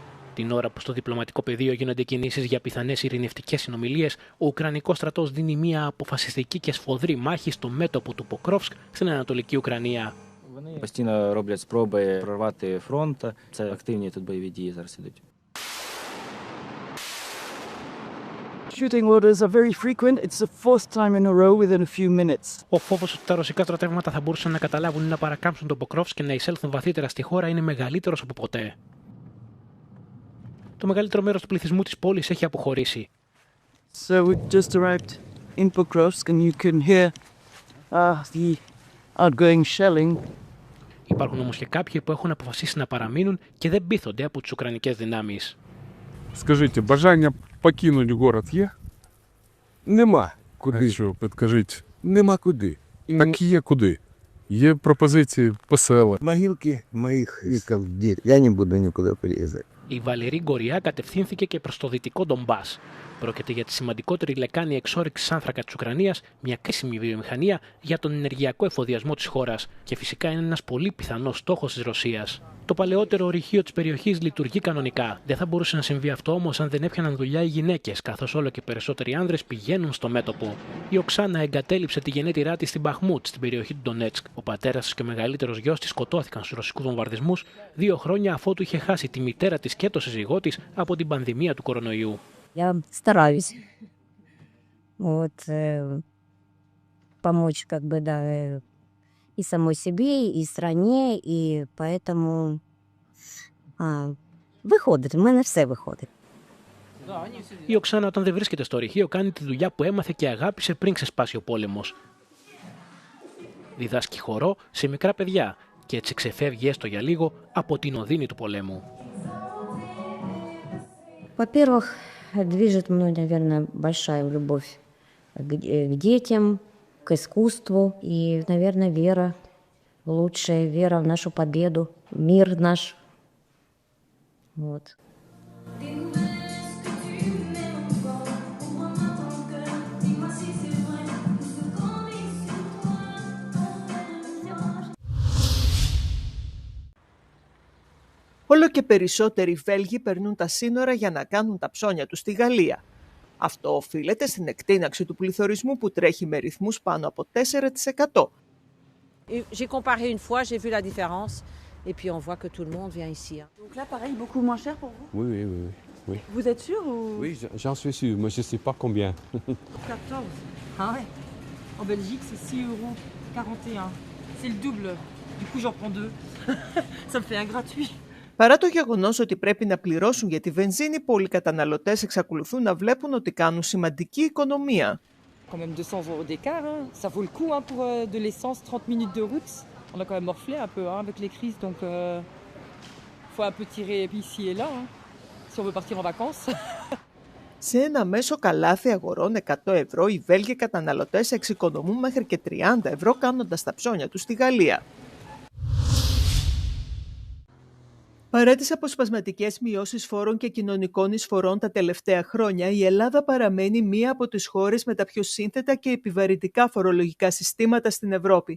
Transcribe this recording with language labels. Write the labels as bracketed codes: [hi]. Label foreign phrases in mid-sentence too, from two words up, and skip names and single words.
[el] Την ώρα που στο διπλωματικό πεδίο γίνονται κινήσεις για πιθανές ειρηνευτικές συνομιλίες, ο Ουκρανικός στρατός δίνει μια αποφασιστική και σφοδρή μάχη στο μέτωπο του Покровськ στην Ανατολική Ουκρανία. [uk] Постійно роблять спроби прорвати фронт. Це активні тут бойові дії зараз ідуть. [en] Shooting orders are very frequent. It's the fourth time in a row within a few minutes. [el] Ο φόβος ότι τα ρωσικά στρατεύματα θα μπορούσαν να καταλάβουν ή να παρακάμψουν τον Покровськ και να εισέλθουν βαθύτερα στη χώρα είναι μεγαλύτερος από ποτέ. Το μεγαλύτερο μέρος του πληθυσμού της πόλης έχει αποχωρήσει. [en] So we just arrived in Покровськ and you can hear the outgoing shelling. [el] Υπάρχουν όμως και κάποιοι που έχουν αποφασίσει να παραμείνουν και δεν πείθονται από τις ουκρανικές δυνάμεις. [uk] Скажите, бажання покинуть город є? Нема куди. Що, підкажіть. Нема куди. Так є куди. Є пропозиції по селах. [ru] Могилки моих веков где. Я не буду никуда переезжать. [el] Η Βαλερή Γκοριά κατευθύνθηκε και προς το δυτικό Ντομπάς. Πρόκειται για τη σημαντικότερη λεκάνη εξόρυξης άνθρακα της Ουκρανίας, μια κρίσιμη βιομηχανία για τον ενεργειακό εφοδιασμό της χώρας και φυσικά είναι ένας πολύ πιθανός στόχος της Ρωσίας. Το παλαιότερο ορυχείο της περιοχής λειτουργεί κανονικά. Δεν θα μπορούσε να συμβεί αυτό όμως αν δεν έπιαναν δουλειά οι γυναίκες, καθώς όλο και περισσότεροι άνδρες πηγαίνουν στο μέτωπο. Η Οξάνα εγκατέλειψε τη γενέτειρά της στην Μπαχμούτ, στην περιοχή του Ντονέτσκ. Ο πατέρας της και ο μεγαλύτερος γιος της σκοτώθηκαν στους ρωσικούς βομβαρδισμούς 2 χρόνια αφότου είχε χάσει τη μητέρα της και το σύζυγό της από την πανδημία του κορονοϊού. [ru] Я стараюсь помочь и самой себе, и стране, и поэтому выходит, [uk] в мене все виходить. [el] Η Οξάνα όταν δεν βρίσκεται στο ορυχείο κάνει τη δουλειά που έμαθε και αγάπησε πριν ξεσπάσει ο πόλεμος. Διδάσκει χορό σε μικρά παιδιά και έτσι ξεφεύγει έστω για λίγο από την οδύνη του πολέμου. [ru] Во-первых, движет мной, наверное, большая любовь к детям, к искусству и, наверное, вера, лучшая вера в нашу победу, мир наш. Вот. [el] Όλο και περισσότεροι Βέλγοι περνούν τα σύνορα για να κάνουν τα ψώνια τους στη Γαλλία. Αυτό οφείλεται στην εκτείναξη του πληθωρισμού που τρέχει με ρυθμούς πάνω από 4%. [fr] J'ai comparé une fois, j'ai vu la différence et puis on voit que tout le monde vient ici. Donc là, pareil, beaucoup moins cher pour vous? Oui. Vous êtes sûr ou? Oui, j'en suis sûr. Moi, je sais pas combien. 14. Ah ouais. En Belgique, c'est 6,41 €. C'est le double. Du coup, j'en prends 2. Ça me fait un gratuit. [el] Παρά το γεγονός ότι πρέπει να πληρώσουν για τη βενζίνη, πολλοί καταναλωτές εξακολουθούν να βλέπουν ότι κάνουν σημαντική οικονομία. [fr] Quand même 200 € d'écart, hein. Ça vaut le coup hein, pour de l'essence, 30 minutes de route. On a quand même morflé un peu hein, avec les crises, donc faut un peu tirer ici et là, hein, si on veut partir en vacances. [el] Σε ένα μέσο καλάθι αγορών 100 €, οι Βέλγοι καταναλωτές εξοικονομούν μέχρι και 30 € κάνοντας τα ψώνια τους στη Γαλλία. Παρά τις αποσπασματικές μειώσεις φόρων και κοινωνικών εισφορών τα τελευταία χρόνια, η Ελλάδα παραμένει μία από τις χώρες με τα πιο σύνθετα και επιβαρυντικά φορολογικά συστήματα στην Ευρώπη.